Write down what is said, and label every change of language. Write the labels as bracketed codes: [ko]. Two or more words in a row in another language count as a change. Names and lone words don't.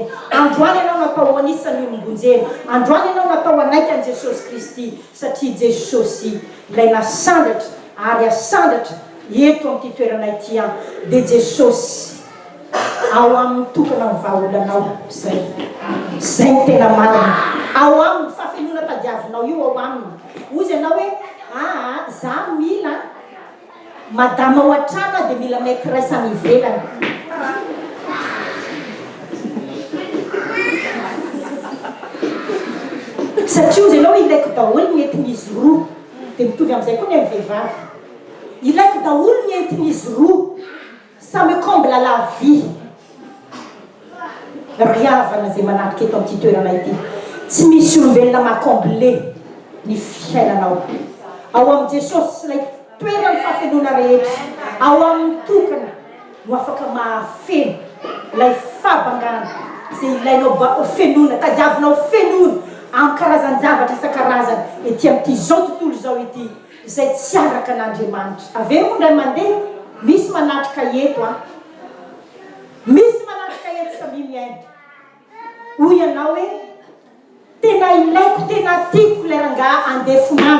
[mg] Androany ianao natao anisan'ny olombonjena. Androany ianao natao anaiky an'i Jesosy Kristy satria Jesosy ilay nasandatra ary asandatra eto amin'ity toerana ity dia Jesosy ao amin'ny tokana ny vahaolanao zay ny tena marina ao amin'ny fahafenona tadiavinao io ao aminy ozy ianao hoe za mila madama ao an-trano dia mila maiky raisany ivelany satria ozy ianao ilaiko daholo ny entin'izy roa dia mitovy amin'izay koa ny amin'ny vehivavy ilaiko daholo ny entin'izy roa [fr] ça me comble la vie [mg] riavana zay manatrika eto amin'ity toerana ity tsy misy olombelona makomble ny fiainanao ao amin'i Jesosy ilay toerana fahafenona rehetra ao amin'ny tokana no afaka mahafeno ilay fabangana zay ilainao fenona tadiavinao fenona amin'ny karazan-javatra isan-karazany ety amin'ity zao tontolo zao ity izay tsy araka an'Andriamanitra aveo moa ndray mandeha misy manatrika eto misy manatrika eto samy miaina hoy ianao hoe tena ilaiko tena tiako leranga andefo